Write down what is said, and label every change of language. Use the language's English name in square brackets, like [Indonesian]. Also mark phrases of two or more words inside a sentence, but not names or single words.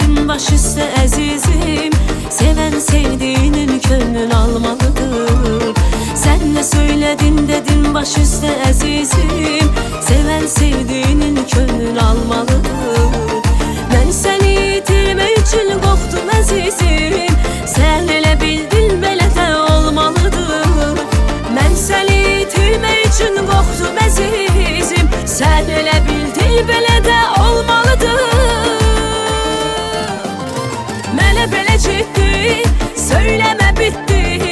[Azerbaijani] baş üstə əzizim. [Turkish] Seven sevdiğinin könlün almalıdır. Sen ne söyledin dedin [Azerbaijani] baş üstə əzizim. [Turkish] Seven sevdiğinin könlün almalıdır. [Azerbaijani] Ben seni itirmək üçün qorxdum əzizim. Sen elə bildin belə də olmalıdır. Ben seni itirmək üçün qorxdum əzizim. Sen elə bildin belə də olmalıdır. Mənə belə ciddi söyləmə bitti.